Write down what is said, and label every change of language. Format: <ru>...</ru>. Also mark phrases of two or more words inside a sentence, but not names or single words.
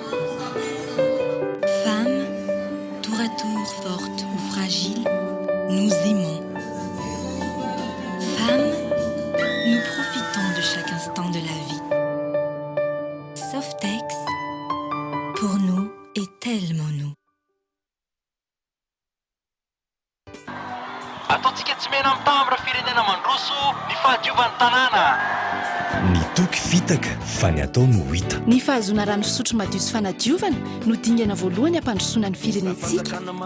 <fr>Femmes, tour à tour fortes ou fragiles, nous aimons. Femmes, nous profitons de chaque instant de la vie. Softex, pour nous et tellement nous.</fr> <mg>Ataontsika tsy mena mitambra firenena mandroso ny fahadiovan'ny tanàna. Ny toky fitaka fa ny atao no hita. Ny fahazona rano fisotro madio sy fanadiovana no dingana voalohany ampandrosoana ny firenentsika.</mg>